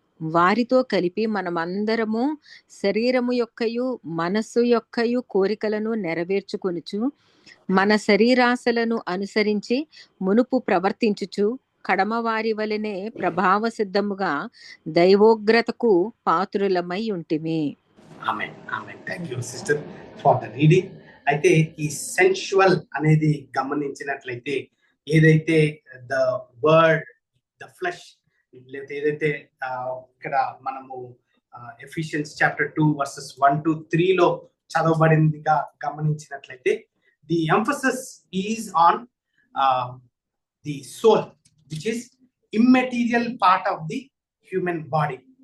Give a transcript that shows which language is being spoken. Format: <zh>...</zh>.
<te>వారితో కలిపి మనమందరము శరీరము యొక్కయు మనస్సు యొక్కయు కోరికలను నెరవేర్చుకొనుచు మన శరీరాశలను అనుసరించి మునుపు ప్రవర్తించుచు కడమవారి వలెనే ప్రభావ సిద్ధముగా దైవోగ్రతకు పాత్రులమై ఉంటిమి.</te> <en>Amen. Thank you sister for the reading.</en> <te>అయితే ఈ</te> <en>sensual</en> <te>అనేది గమనించినట్లయితే ఏదైతే</te> <en>the word the flesh</en> <te>లేకపోతే ఏదైతే ఇక్కడ మనము</te> <en>Ephesians chapter 2 verses 1 to 3</en> <te>లో చదవబడిందిగా గమనించినట్లయితే</te> <en>The emphasis is on the soul which is immaterial part of the human body.</en>